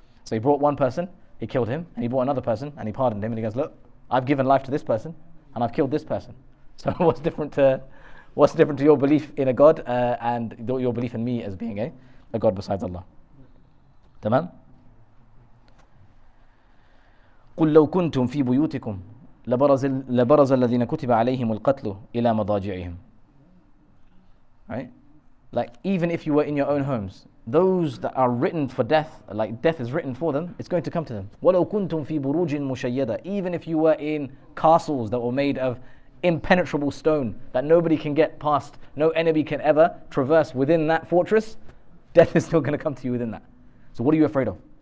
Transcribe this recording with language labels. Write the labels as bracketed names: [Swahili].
[English] So he brought one person, he killed him, and he brought another person and he pardoned him, and he goes, look, I've given life to this person and I've killed this person. So what's different to your belief in a god and your belief in me as being a god besides Allah? [Arabic] Tamam? قل لو كنتم في بيوتكم لبرز الذين كتب عليهم القتل إلى مضاجعهم. [English] Right? Like, even if you were in your own homes, those that are written for death, like death is written for them, it's going to come to them. [Arabic] وَلَوْ كُنْتُمْ فِي بُرُوجٍ مُشَيَّدَةٍ. [English] Even if you were in castles that were made of impenetrable stone that nobody can get past, no enemy can ever traverse within that fortress, death is still going to come to you within that. So what are you afraid of?